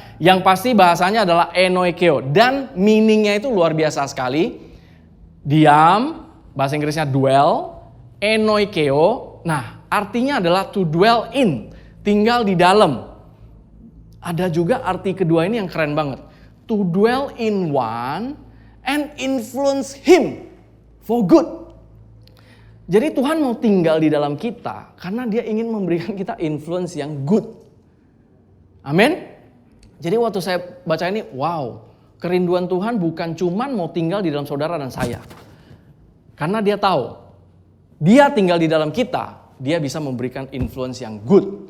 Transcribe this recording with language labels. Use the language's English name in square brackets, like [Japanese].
[Indonesian] Yang pasti bahasanya adalah enoikeo. Dan meaning-nya itu luar biasa sekali. Diam, bahasa Inggrisnya dwell. Enoikeo, nah artinya adalah [English] to dwell in. [Indonesian] Tinggal di dalam. Ada juga arti kedua ini yang keren banget. [English] To dwell in one and influence him for good. [Indonesian] Jadi Tuhan mau tinggal di dalam kita karena dia ingin memberikan kita influence yang good. Amin. Jadi waktu saya baca ini, wow, kerinduan Tuhan bukan cuman mau tinggal di dalam saudara dan saya. Karena dia tahu, dia tinggal di dalam kita, dia bisa memberikan influence yang good.